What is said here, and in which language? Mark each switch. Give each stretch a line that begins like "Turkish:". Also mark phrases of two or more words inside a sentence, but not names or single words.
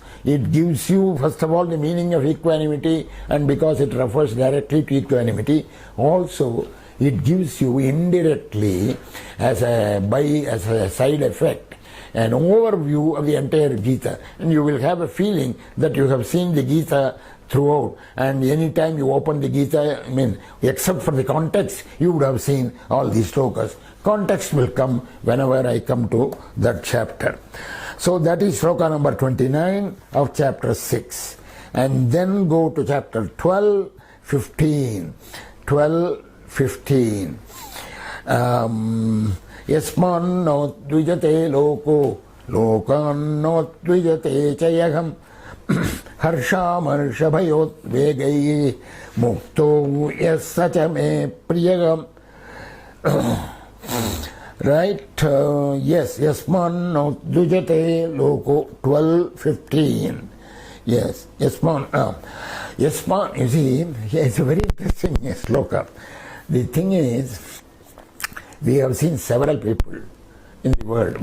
English: It gives you, first of all, the meaning of equanimity, and because it refers directly to equanimity, also it gives you indirectly as a side effect an overview of the entire Gita, and you will have a feeling that you have seen the Gita throughout, and any time you open the Gita, except for the context, you would have seen all these shlokas. Context will come whenever I come to that chapter. So that is shloka number 29 of chapter 6. And then go to chapter 12, 15. 12, 15.
Sanskrit: Yasmanno dvijate loko, lokanno dvijate chayagam, harsha bhayot vegai, mukto yasacha me priyagam.
English: Right? Yes,
Sanskrit: Yasman Dujate Loko 12:15.
English: Yes, Yasman. Yasman, you see, it's a very interesting sloka. The thing is, we have seen several people in the world.